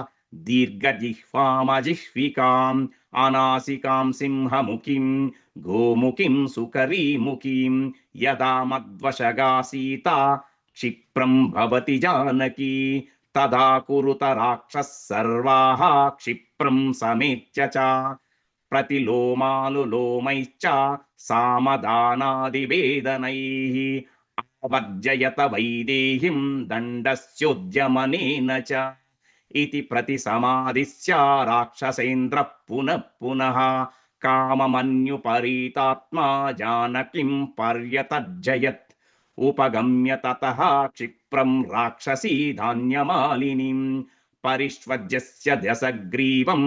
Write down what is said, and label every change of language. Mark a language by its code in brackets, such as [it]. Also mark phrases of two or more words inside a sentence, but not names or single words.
[sa] దీర్ఘజిహ్వామజిహ్వికాం అనాసికాం సింహముఖిం గోముఖిం సుకరీముఖిం యదా మద్వశగా సీతా క్షిప్రం భవతి జానకి తదా కురుత రాక్షస సర్వాః క్షిప్రం సమేత్య చ ప్రతిలోమాలు లోమైశ్చ సామదానాదివేదనైః वर्जयत वैदेहीं दण्डस्योद्यमनेन च इति प्रतिसमादिश्य राक्षसेन्द्रः पुनः पुनः काममन्युपरीतात्मा जानकीं पर्यतर्जयत् उपगम्य ततः क्षिप्रं राक्षसी धान्यमालिनीं परिष्वज्यस्य दशग्रीवम्